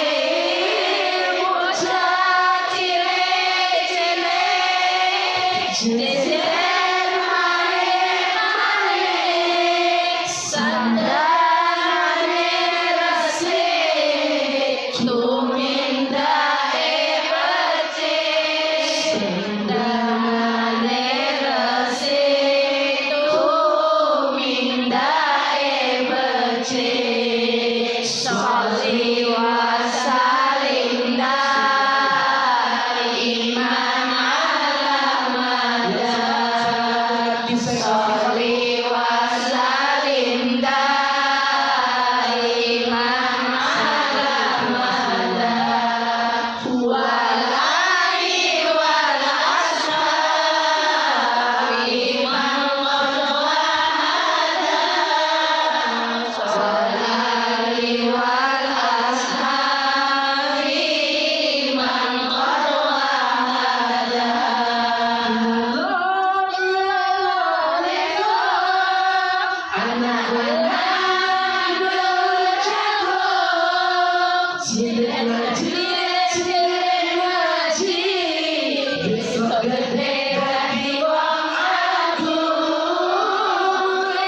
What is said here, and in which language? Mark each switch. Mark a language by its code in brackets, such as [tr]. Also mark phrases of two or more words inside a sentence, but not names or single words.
[jv] Bocah cilik-cilik jendelane sandane resik tumindae aje. Sandane resik tumindae aje. [ar] صل وسلم دائما على مدى. صل وسلم دائما على مدى. والآل والأصحاب من قد وحدا. والآل والأصحاب من قد وحدا. [jv] Anak cilik ngaji, cilik ngaji, besok gede dadi wong agung.